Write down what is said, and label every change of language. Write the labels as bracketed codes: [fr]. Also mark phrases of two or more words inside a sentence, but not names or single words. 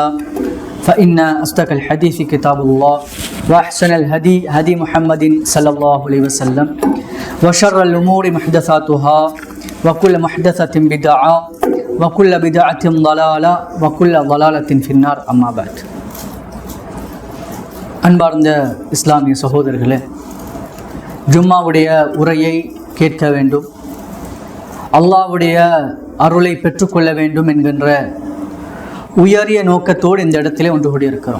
[ar] فإن أصدق الحديث كتاب الله وأحسن الهدي هدي محمد صلى الله عليه وسلم وشر الأمور محدثاتها وكل محدثة بدعة وكل بدعة ضلالة وكل ضلالة في النار. أما بعد. [ta] அன்பார்ந்த இஸ்லாமிய சகோதரர்களே, ஜும்மாவுடைய உரையை கேட்க வேண்டும், அல்லாஹ்வுடைய அருளை பெற்றுக்கொள்ள வேண்டும் என்கின்ற உயரிய நோக்கத்தோடு இந்த இடத்திலே ஒன்று கூடியிருக்கிறோம்.